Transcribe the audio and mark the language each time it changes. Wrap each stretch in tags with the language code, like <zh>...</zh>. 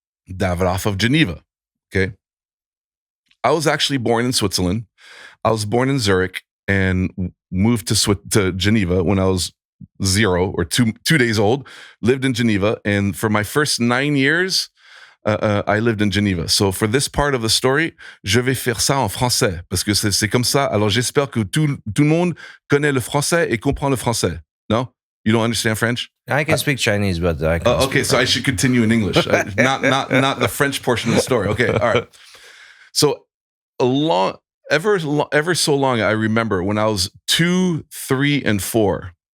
<en>Davidoff of Geneva. Okay. I was actually born in Switzerland. I was born in Zurich and moved to Geneva when I was 0 or 2 days old. Lived in Geneva, and for my first 9 years, I lived in Geneva. So for this part of the story,</en> <fr>je vais faire ça en français parce que c'est comme ça. Alors j'espère que tout le monde connaît le français et comprend le français.</fr> <en>No? You don't understand French? I can speak Chinese, but I can't okay, so I should continue in English. Not the French portion of the story. Okay, all right. So ever so long, I remember when I was 2, 3, and 4.</en>